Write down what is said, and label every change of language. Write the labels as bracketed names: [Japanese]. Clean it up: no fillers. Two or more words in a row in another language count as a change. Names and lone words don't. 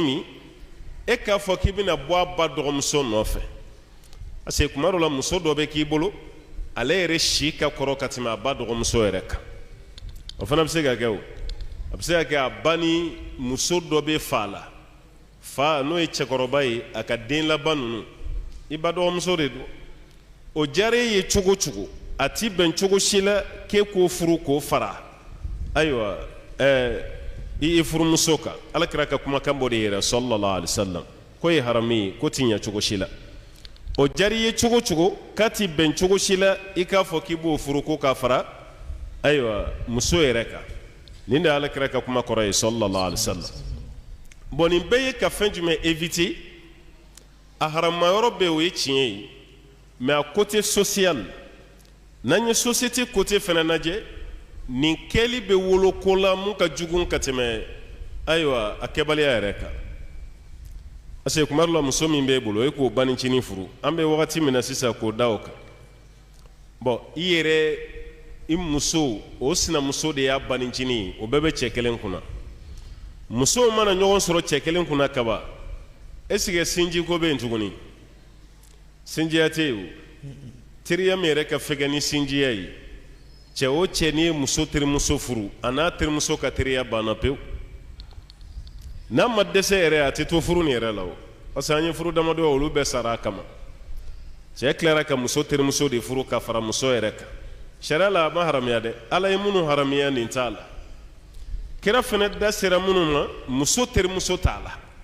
[Bambara] min e k'a fɔ k'i bɛna bɔ a ba dɔgɔmuso nɔfɛ [French] parce que [Bambara] kuma dɔ la muso dɔ bɛ k'i bolo ale yɛrɛ si ka kɔrɔ ka tɛmɛ a ba dɔgɔmuso yɛrɛ kan o fana bɛ se ka kɛ o a bɛ se ka kɛ a ba ni muso dɔ bɛ fa la fa n'o ye cɛkɔrɔba ye a ka den laban ninnu i ba dɔgɔmuso de don o diyara e ye cogo cogo a ti bɛn cogo si la k'e k'o furu k'o fara ayiwa i furumuso kan alakira ka kumakan bɔ de yɛrɛ [Arabic] صلى الله عليه وسلم [Bambara] ko ye harami ye ko ti ɲɛ cogo si la o diyara i ye cogo cogo k'a ti bɛn cogo si la i k'a fɔ k'i b'o furu ko k'a fara ayiwa muso yɛrɛ kan nin de alakira ka kuma kɔrɔ ye [Arabic] صلى الله عليه وسلم [Bambara] bon nin bɛɛ ye ka fɛn jumɛn éviter a haramayɔrɔ bɛɛ o ye tiɲɛ ye mais [French] a côté social [Bambara] n'an ye [French] société côté [Bambara] fana lajɛ nin kɛli bɛ wolo ko la mun ka jugu ka tɛmɛ ayiwa a kɛbaliya yɛrɛ kan [French] parce que [Bambara] kuma dɔ la muso min b'e bolo e k'o banicinin furu an bɛ wagati min na sisan k'o da o kan bon i yɛrɛ i muso o sinamuso de y'a banicinin ye o bɛɛ bɛ cɛ kelen kunna musow mana ɲɔgɔn sɔrɔ cɛ kelen kunna kaba [French] est ce que [Bambara] sinji ko bɛ yen tuguni sinjiya tɛ yen o teriya min yɛrɛ ka fɛgɛ ni sinjiya ye cɛ o cɛ n'i ye muso terimuso furu a n'a terimuso ka teriya banna pewu n'a ma dɛsɛ yɛrɛ a tɛ to furu nin yɛrɛ la o [French] parce que [Bambara] an ye furu damadɔ olu bɛɛ sara a kama cɛ tilara ka muso terimuso de furu ka fara muso yɛrɛ kan sariya la a ma haramiya dɛ ala ye minnu haramiya nin t'a la kira fana da sera minnu ma muso terimuso t'a la